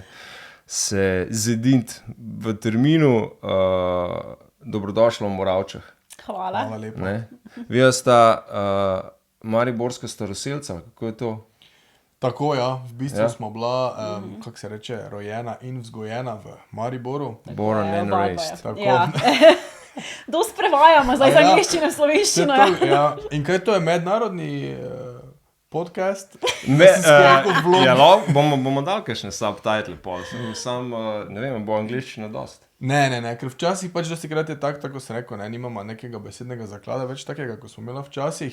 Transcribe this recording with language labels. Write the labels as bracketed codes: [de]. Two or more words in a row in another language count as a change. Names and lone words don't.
[sl] Se zedint v terminu dobrodošlo v Moravčah. Hvala. Hvala lepa. Ne? Vi sta mariborska staroselca, kako je to? Tako, ja, v bistvu Ja. smo bila, kako se reče, rojena in vzgojena v Mariboru. [en] Born and raised. [sl] Tako. Ja. Dost prevajamo zdaj z angliščine v slovenščino. To, ja. In kaj to je mednarodni podcast? Ne, kot vlog. bomo dali kakšne subtitle, sam, ne vem, bo angliščina dost. Ne, ker včasih pač dostikrat je tako sem rekel, ne, nimamo nekega besednega zaklada več takega, kot smo imeli včasih.